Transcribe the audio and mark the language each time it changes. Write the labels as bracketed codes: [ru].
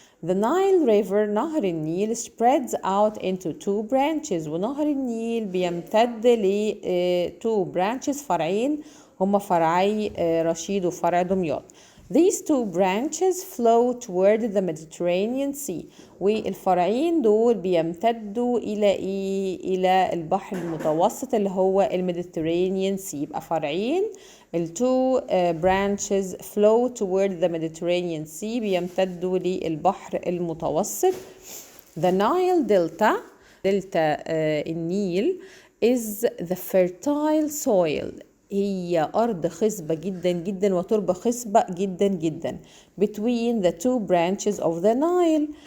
[en] The Nile River نهر النيل spreads out into two branches. [ar] ونهر النيل بيمتد ل [en] two branches [ar] فرعين هما فرعي رشيد وفرع دمياط. [en] These two branches flow toward the Mediterranean Sea. [ar] والفرعين دول بيمتدوا إلى البحر المتوسط اللي هو الميديترينيان سي. يبقى فرعين [en] two branches flow toward the Mediterranean Sea [ar] بيمتدوا للبحر المتوسط. [en] The Nile Delta النيل is the fertile soil. [ar] هي أرض خصبة جدا جدا وتربة خصبة جدا جدا. [en] Between the two branches of the Nile.